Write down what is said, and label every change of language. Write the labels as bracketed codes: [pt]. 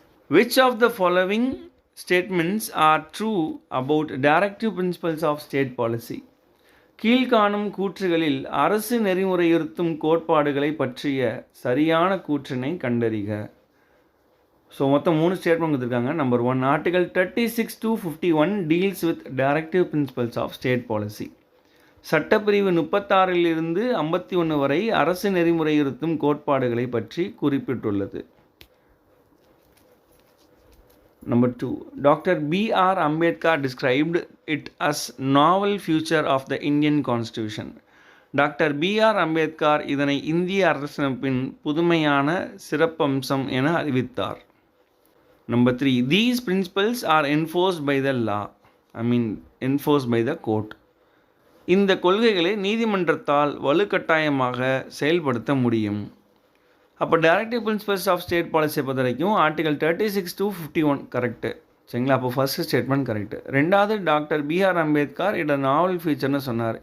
[en] Which of the following statements are true about directive principles of state policy? [ta] கீழ்காணும் கூற்றுகளில் அரசு நெறிமுறையுறுத்தும் கோட்பாடுகளை பற்றிய சரியான கூற்றினை கண்டறிக. [en] so [ta] மொத்தம் 3 ஸ்டேட்மெண்ட் கொடுத்துருக்காங்க. [en] Number 1, article 36 to 51 deals with directive principles of state policy. [ta] சட்டப்பிரிவு 36 to 51 வரை அரசு நெறிமுறையுறுத்தும் கோட்பாடுகளை பற்றி குறிப்பிட்டுள்ளது. [en] Number 2, Dr. B.R. Ambedkar described it as novel feature of the Indian Constitution. [ta] Doctor PR Ambedkar இதனை இந்திய அரசியலமைப்பின் புதுமையான சிறப்பம்சம் என அறிவித்தார். [en] Number 3, these principles are enforced by the law, enforced by the court. [ta] இந்த கொள்கைகளை நீதிமன்றத்தால் வலுக்கட்டாயமாக செயல்படுத்த முடியும். அப்போ டைரக்டிவ் பிரின்சிபல்ஸ் ஆஃப் ஸ்டேட் பாலிசியை பொறுத்த வரைக்கும் ஆர்டிகல் 36 to 51 கரெக்டு. சரிங்களா? அப்போ ஃபஸ்ட்டு ஸ்டேட்மெண்ட் கரெக்டு. ரெண்டாவது, டாக்டர் பிஆர் அம்பேத்கர் இதை நாவல் ஃபீச்சர்னு சொன்னார்.